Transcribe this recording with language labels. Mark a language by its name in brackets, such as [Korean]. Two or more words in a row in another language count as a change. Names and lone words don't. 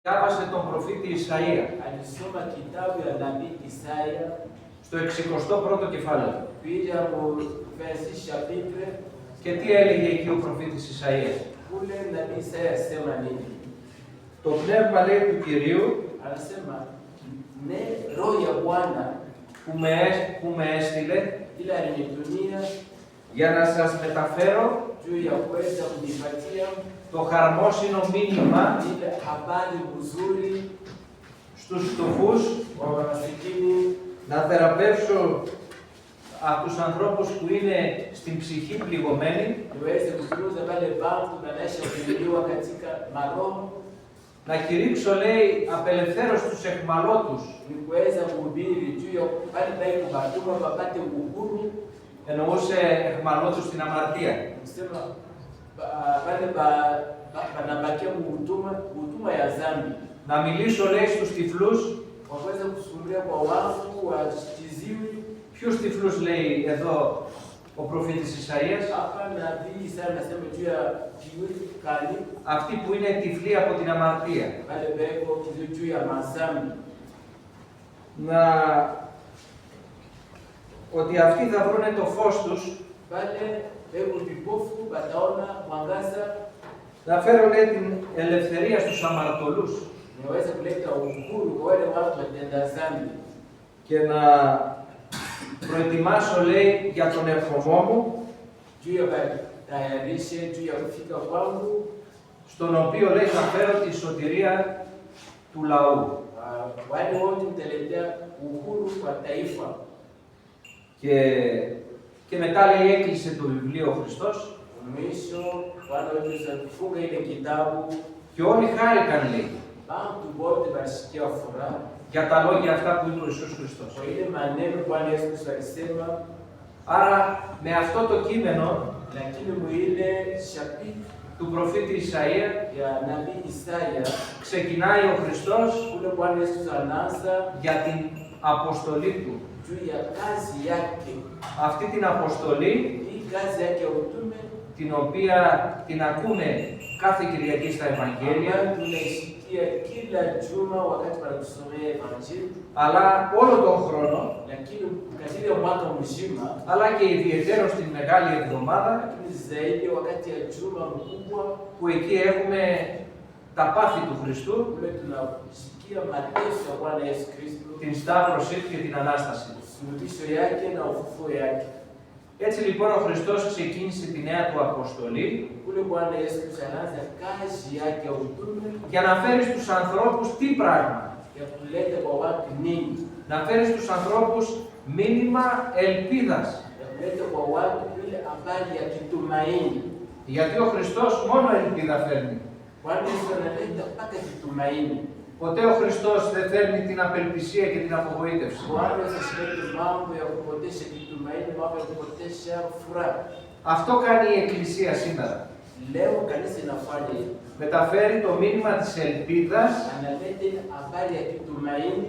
[Greek] Διάβασε τον προφήτη Ισαΐα [Swahili] Alisoma kitabu ya nabii Isaya [Greek] στο 61ο κεφάλαιο. [Swahili] pia mu verse chapitre [Greek] Και τι έλεγε εκεί ο προφήτης Ισαΐας? [Swahili] kule nabii Isaya asema nini? [Greek] Το πνεύμα, λέει, του Κυρίου [Swahili] Anasema ne roho ya Bwana [Greek] που με έστειλε [Swahili] ila alinitumia [Greek] για να σας μεταφέρω [Swahili] juu ya kuweza kunipatia [Greek] το χαρμόσυνο μήνυμα [Swahili] ile habari nzuri [Greek] στους φτωχούς, [Swahili] kwa masikini, [Greek] να θεραπεύσω από τους ανθρώπους που είναι στην ψυχή πληγωμένοι, [Swahili] niweze kutunza wale bantu wanaisha kuzuiliwa katika maroho, [Greek] να κηρύξω, λέει, απελευθέρωση στους αιχμαλώτους, [Swahili] ni kuweza kuhubiri juu ya wale bai kubatuma wapate uhuru, [Greek] εννοούσε αιχμαλώτους στην αμαρτία, [Swahili] kusema wale wanabakia kuhutuma ya dhambi, [Greek] να μιλήσω, λέει, στους τυφλούς. [Swahili] waweze kusimulia kwa wafu wachiziwi. [Greek] Ποιους τυφλούς, λέει εδώ ο προφήτης Ισαΐας? [Swahili] Hapa nabii Isaya anasema juu ya kiwili kali, [Greek] Αυτοί που είναι τυφλοί από την αμαρτία. [Swahili] wale beko juu ya madhambi, [Greek] Ότι αυτοί θα βρούνε το φως τους. [Swahili] wale beko vipofu wataona mwangaza, [Greek] Να φέρω, λέει, την ελευθερία στους αμαρτωλούς [Swahili] niweze kuleta uhuru kwa wale watu watenda dhambi, [Greek] και να προετοιμάσω, λέει, για τον ερχομό μου, [Swahili] juu ya tayarishe juu ya kufika kwangu, [Greek] στον οποίο, λέει, θα φέρω τη σωτηρία του λαού. [Swahili] wale wote mtaletea uhuru kwa taifa. [Greek] Και μετά, λέει, έκλεισε το βιβλίο ο Χριστός [Swahili] Mwisho wale wote kufunga ile kitabu, [Greek] και όλοι χάρηκαν, λέει, [Swahili] bantu wote bashikia furaha [Greek] για τα λόγια αυτά που είπε ο Ιησούς Χριστός. [Swahili] kwa ile maneno Bwana Yesu Kristo alisema. [Greek] Άρα, με αυτό το κείμενο [Swahili] Lakini mwile chapitre [Greek] του προφήτη Ισαΐα [Swahili] ya nabii Isaya [Greek] ξεκινάει ο Χριστός [Swahili] kule Bwana Yesu anaanza [Greek] για την αποστολή Του. [Swahili] juu ya kazi yake. [Greek] Αυτή την αποστολή, [Swahili] Hii kazi yake ya utume [Greek] την οποία την ακούμε κάθε Κυριακή στα Ευαγγέλια, [Swahili] ambayo tunaisikia kila juma wakati wanatusomea Evanjili, [Greek] αλλά όλο τον χρόνο, [Swahili] lakini katika mwaka mzima, [Greek] αλλά και ιδιαιτέρως την Μεγάλη Εβδομάδα, [Swahili] lakini zaidi wakati ya juma mkubwa [Greek] που εκεί έχουμε τα πάθη του Χριστού, [Swahili] kule tunasikia mateso ya Bwana Yesu Kristo, [Greek] την Σταύρωσή Του και την Ανάσταση Του. [Swahili] suluhisho yake na ufufuo yake. [Greek] Έτσι λοιπόν ο Χριστός ξεκίνησε τη νέα Του αποστολή [Swahili] Kule Bwana Yesu Kristo anaanza kazi yake ya utume [Greek] για να φέρει στους ανθρώπους τι πράγμα? [Swahili] ya kuleta kwa watu nini? [Greek] Να φέρει στους ανθρώπους μήνυμα ελπίδας. [Swahili] Ya kuleta kwa watu ile habari ya kitumaini. [Greek] Γιατί ο Χριστός μόνο ελπίδα φέρνει. [Swahili] Bwana Yesu analeta mpaka kitumaini. [Greek] Ποτέ ο Χριστός δεν φέρνει την απελπισία και την απογοήτευση. [Swahili] Bwana Yesu asilete mambo ya kupotesha kitumaini, mambo ya kupotesha furaha. [Greek] Αυτό κάνει η Εκκλησία σήμερα. [Swahili] Leo kanisa inafanya hivi. [Greek] Μεταφέρει το μήνυμα της ελπίδας [Swahili] Analeta ile habari ya kitumaini